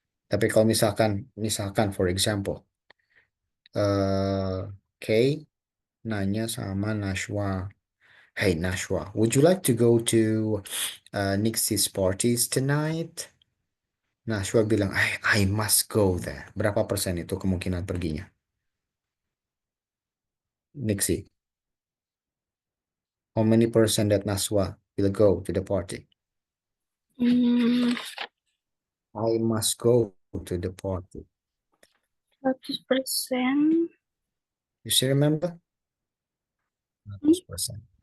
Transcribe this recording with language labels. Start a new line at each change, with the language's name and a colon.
Indonesian: Tapi kalau misalkan
English: for example, Kay
Indonesian: nanya sama
English: Nashwa, "Hey Nashwa, would you like to go to Nixie's parties tonight?" Nashwa bilang, I must go there.
Indonesian: Berapa persen itu kemungkinan perginya? Nixie.
English: How many percent that Nashwa will go to the party? I must go to the party. 100%. You still remember? 100%.